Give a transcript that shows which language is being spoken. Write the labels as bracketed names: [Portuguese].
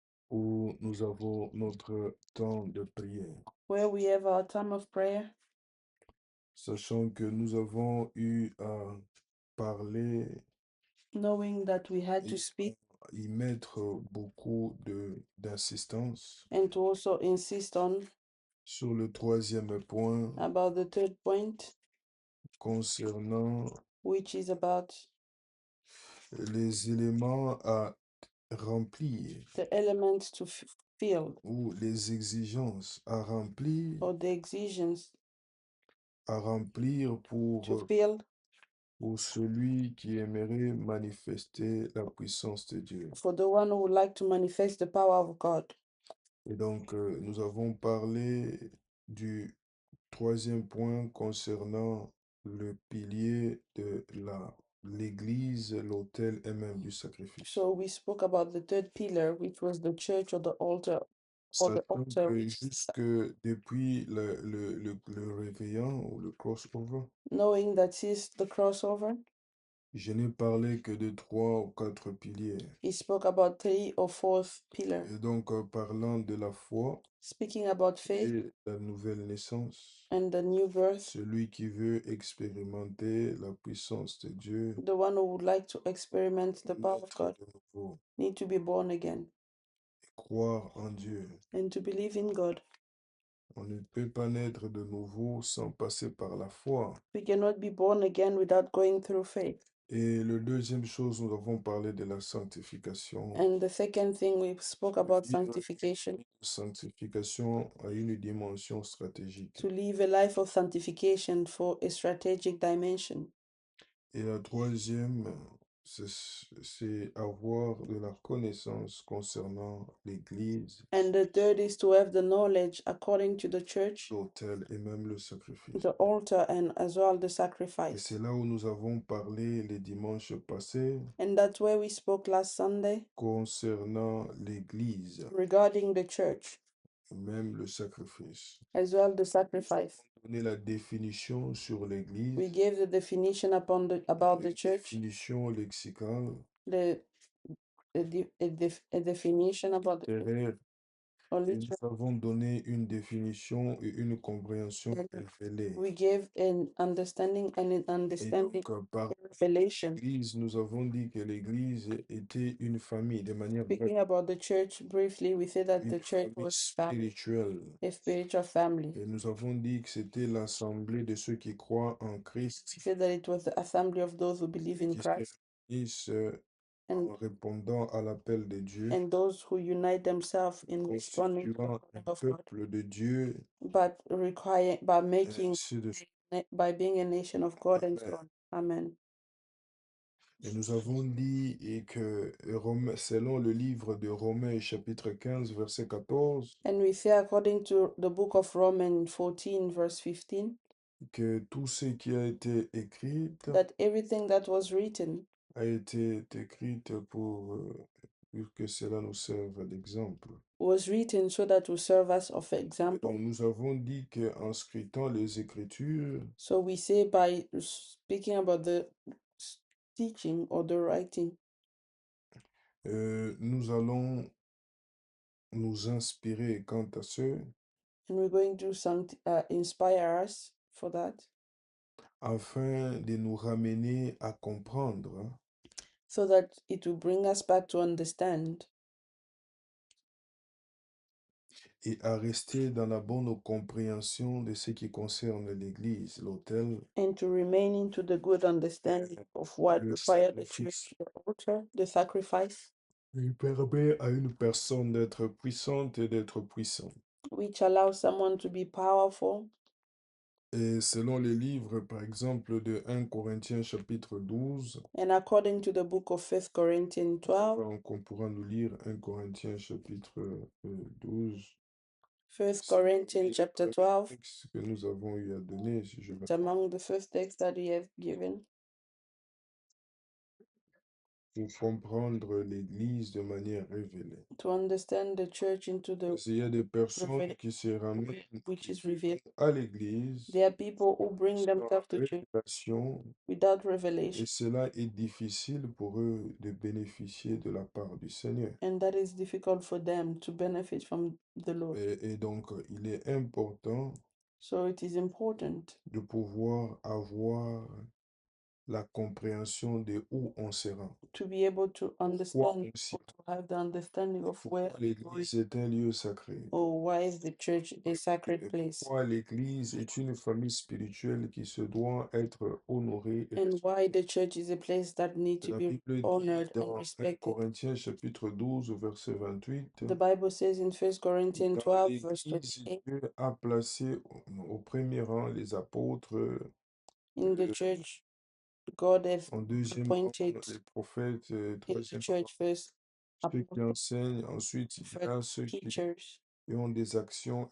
[French] où nous avons notre temps de prière. [English] where we have our time of prayer, [French] Sachant que nous avons eu à parler [English] knowing that we had to [French] et [English] speak [French] y mettre beaucoup d'insistance [English] and to also insist on [French] sur le troisième point [English] about the third point, [French] concernant [English] which is about [French] les éléments à remplir [English] the elements to fill [French] ou les exigences à remplir, [English] or the exigence [French] pour [English] to fill [French] pour celui qui aimerait manifester la puissance de Dieu. [English] for the one who would like to manifest the power of God. [French] Et donc, nous avons parlé du troisième point concernant le pilier de l'Église, l'autel et même du sacrifice. [English] So we spoke about the third pillar, which was the church or the altar, or the [French] Sachant [English] altar, [French] que jusque depuis le réveillon ou le crossover, [English] knowing that since the crossover, [French] je n'ai parlé que de 3 ou 4 piliers. [English] he spoke about three or fourth pillar, [French] Et donc, parlant de la foi [English] speaking about faith [French] et la nouvelle naissance, [English] and the new birth, [French] celui qui veut expérimenter la puissance de Dieu, [English] the one who would like to experiment the power of [French] naître [English] God, [French] de nouveau, [English] need to be born again [French] croire en Dieu. [English] and to believe in God. [French] On ne peut pas naître de nouveau sans passer par la foi. [English] We cannot be born again without going through faith. [French] Et le deuxième chose, nous avons parlé de la sanctification. [English] And the second thing, we spoke about sanctification, [French] Sanctification a une dimension stratégique. [English] to live a life of sanctification for a strategic dimension. [French] Et la troisième, c'est avoir de la connaissance concernant l'Église, [English] And the third is to have the knowledge according to the church, [French] l'autel et même le sacrifice. [English] the altar, and as well the [French] Et [English] sacrifice. [French] c'est là où nous avons parlé les dimanches passés [English] And that's where we spoke last Sunday [French] concernant l'Église [English] regarding the church, [French] et même le sacrifice. [English] as well the sacrifice. [French] Donner la définition sur [English] We [French] l'Église, [English] gave the definition about the church, [French] définition lexicale, [English] the a definition about the [French] littéraire, [English] or [French] et nous [English] literal, [French] avons donné une définition et une compréhension [English] and [French] révélée. [English] we gave an understanding and an [French] Et [English] understanding [French] donc, par [English] revelation. [French] l'Église, nous avons dit que l'Église était une famille, de manière [English] Speaking about the church briefly, we said that [French] une [English] the church [French] famille [English] was family, [French] spirituelle. [English] a spiritual family. [French] Et nous avons dit que c'était l'assemblée de ceux qui croient en Christ, [English] We said that it was the assembly of those who believe in [French] qui se [English] Christ [French] réunissent [English] and, [French] en répondant à l'appel de Dieu, [English] and those who unite themselves in responding to the [French] constituant [English] calling [French] un [English] of God, [French] peuple de Dieu, [English] but require by [French] et [English] making [French] ainsi de suite. [English] by being a nation of God and so [French] Amen. [English] on. Amen. [French] Et nous avons dit et que selon le livre de Romains chapitre 15 verset 14, [English] And we say according to the book of Romans 14 verse 15 [French] que tout ce qui a été écrit [English] that everything that was written [French] a été écrite pour que cela nous serve d'exemple. [English] was written so that will serve us of [French] Et [English] example. [French] donc nous avons dit qu'en scrutant les Écritures, [English] So we say by speaking about the teaching or the writing, [French] nous allons nous inspirer quant à ce, [English] and we're going to inspire us for that, [French] afin de nous ramener à comprendre [English] so that it will bring us back to understand [French] et à rester dans la bonne compréhension de ce qui concerne l'Église, l'autel, [English] and to remain into the good understanding of what [French] le [English] required the [French] sacrifice. [English] church, the altar, the sacrifice, [French] Il permet à une personne d'être puissante et d'être puissant. [English] which allows someone to be powerful. [French] Et selon les livres, par exemple, de 1 Corinthiens chapitre 12, [English] And according to the book of 1 Corinthians 12, [French] on pourra nous lire 1 Corinthiens chapitre 12. [English] 1 [French] C'est [English] Corinthians chapter [French] le [English] 12, [French] texte que nous avons eu à donner, si je [English] it's among the first texts that we have given. [French] pour comprendre l'Église de manière révélée. [English] to understand the church into the [French] Parce qu'il y a des personnes [English] revealed, [French] qui se ramènent, [English] which [French] qui [English] is [French] viennent [English] revealed. [French] à l'Église [English] There are people who bring [French] sans [English] themselves to church [French] révélation [English] without [French] et [English] revelation, [French] cela est difficile pour eux de bénéficier de la part du Seigneur. [English] and that is difficult for them to benefit from the Lord. [French] Et donc, il est important [English] So it is important [French] de pouvoir avoir la compréhension de où on se rend, [English] to be able to [French] pourquoi [English] understand [French] on s'y [English] or to have the understanding [French] rend, [English] of where [French] pourquoi [English] we go [French] l'Église est un lieu sacré, [English] or why is the church a sacred [French] et [English] place, [French] pourquoi l'Église est une famille spirituelle qui se doit être honorée et [English] and why [French] respectée. [English] the church is a place that needs to [French] La [English] be [French] Bible dit [English] honored and [French] dans 1 [English] respected. [French] Corinthiens chapitre 12 verset 28, [English] The Bible says in 1 Corinthians [French] dans [English] 12, verse [French] l'Église, [English] 28, [French] Dieu a placé au premier rang les apôtres, [English] in the church, God has [French] en deuxième rang [English] appointed [French] les prophètes, [English] in the [French] troisième rang [English] church first [French] ceux qui [English] apostles, [French] enseignent, ensuite il y [English] prophets, [French] a ceux [English] teachers, [French] qui ont des actions